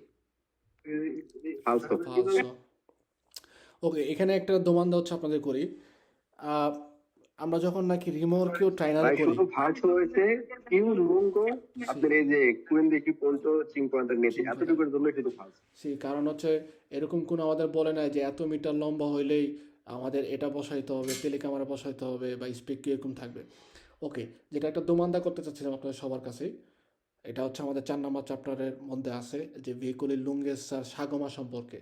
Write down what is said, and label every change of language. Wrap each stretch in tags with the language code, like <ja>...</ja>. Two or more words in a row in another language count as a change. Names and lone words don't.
<it>falso। ফালসো।</it> <bn>ওকে, এখানে একটা দোমান্দা হচ্ছে আপনাদের করি। আহ, আমরা যখন নাকি রিমোর্কেও ট্রাইনাল ভাই করি, শুধু falso হয়েছে</bn> <it>più lungo</it> <bn>আপনার এই যে 15,50 metri এতটুকুর জন্য শুধু falso। সেই কারণ হচ্ছে এরকম কোনো আমাদের বলে নাই যে এত মিটার লম্বা হইলেই আমাদের এটা বসাইতে হবে, টেলিক্যামেরা বসাইতে হবে বা স্পেক এরকম থাকবে। ওকে, যেটা একটা দোমান্দা করতে চাচ্ছিলাম আপনাদের সবার কাছেই, এটা হচ্ছে আমাদের 4 নম্বর চ্যাপ্টারের মধ্যে আছে যে ভেহিকুলের লুঙ্গেস আর সাগমা সম্পর্কে।</bn>